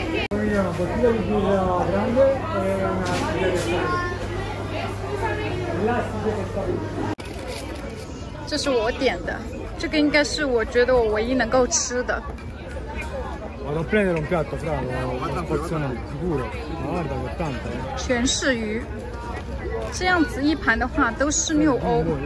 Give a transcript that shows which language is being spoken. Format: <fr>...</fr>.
<it>Una bottiglia di birra grande e una bottiglia di classiche che sta lì.</it> <zh>这是我点的，这个应该是我觉得我唯一能够吃的。</zh> <it>Vado a prendere un piatto, bravo, porzionato, sicuro. Ma guarda che tanto,</it> <zh>全是鱼，这样子一盘的话都是6欧。</zh>